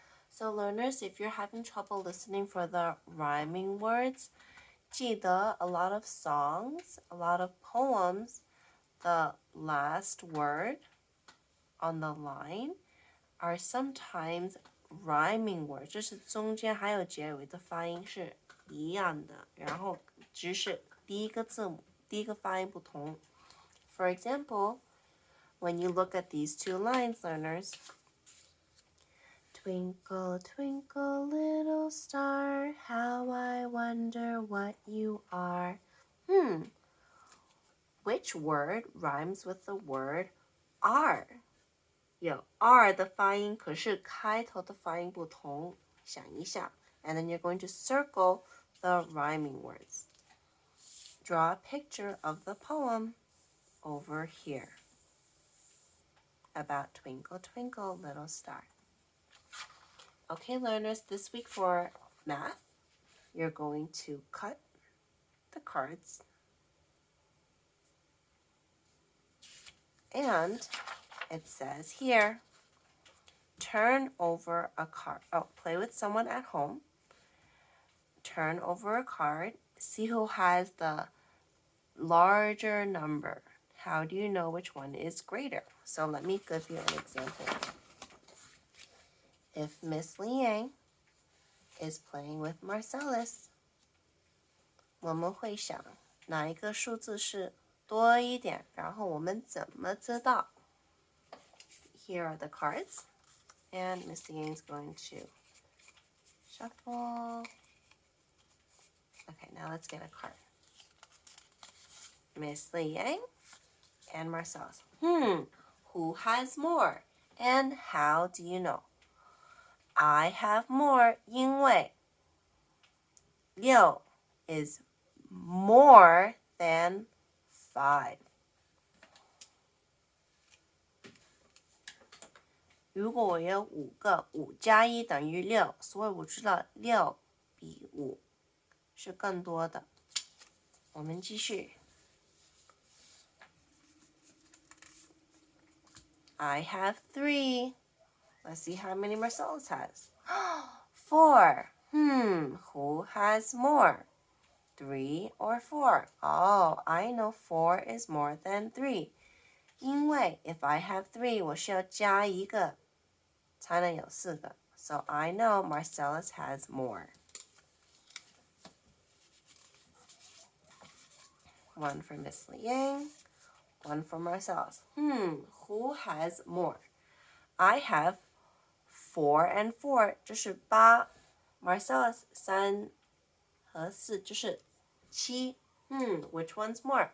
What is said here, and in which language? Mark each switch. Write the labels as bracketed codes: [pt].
[en] So learners, if you're having trouble listening for the rhyming words, [zh] 记得 [en] a lot of songs, a lot of poems, the last word on the line are sometimes rhyming words. [zh] 就是中间还有结尾的发音是一样的，然后只是第一个字母，第一个发音不同。 [en] For example, when you look at these two lines, learners, Twinkle, twinkle, little star, how I wonder what you are. Which word rhymes with the word are? [zh] 有 are 的发音，可是开头的发音不同，想一下。 [en] And then you're going to circle the rhyming words. Draw a picture of the poem over here about Twinkle, Twinkle, Little Star. Okay, learners, this week for math, you're going to cut the cards. And it says here, turn over a card. Oh, play with someone at home. Turn over a card. See who has the larger number. How do you know which one is greater? So let me give you an example. If Miss Liang is playing with Marcellus, [zh] 我们会想哪一个数字是多一点，然后我们怎么知道？ [en] Here are the cards, and Miss Liang is going to shuffle. Okay, now let's get a card. Miss Liang and Marcellus. Who has more? And how do you know? I have more [zh] 因为 [en] 6 is more than 5. [zh] 如果我有5个5加1等于6，所以我知道6比5是更多的。我们继续。 [en] I have 3. Let's see how many Marcellus has. 4. Who has more? 3 or 4? Oh, I know 4 is more than 3. [zh] 因为 [en] if I have 3, [zh] 我需要加一个才能有4个。 [en] So I know Marcellus has more. One for Miss Liang, one for Marcellus. Who has more? I have 4 and 4 [zh] 这是8 Marcellus 3和4这是7 [en] which one's more?